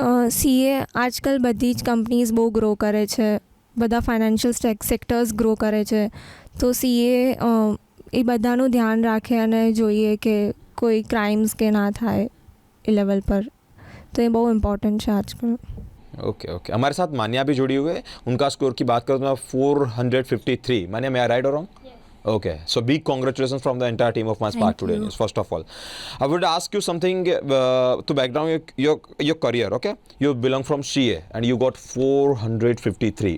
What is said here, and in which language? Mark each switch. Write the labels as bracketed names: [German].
[Gujarati] CA આજકાલ બધી જ કંપનીઝ બહુ ગ્રો કરે છે, બધા ફાઇનાન્શિયલ સેક્ટર્સ ગ્રો કરે છે. તો સીએ એ બધાનું ધ્યાન રાખે અને જોઈએ કે કોઈ ક્રાઇમ્સ કે ના થાય એ લેવલ પર. તો એ બહુ ઇમ્पोर्टेंट [Hindi] है आजकल. ओके, हमारे साथ मान्या भी जुड़ी हुई है. उनका स्कोर की बात करूँ तो 453. मान्या, मैं राइट और wrong? [English] Okay, so big congratulations from the entire team of my Spark Today News. First of all, I would ask you something to background your career. Okay, you belong from CA and you got 453.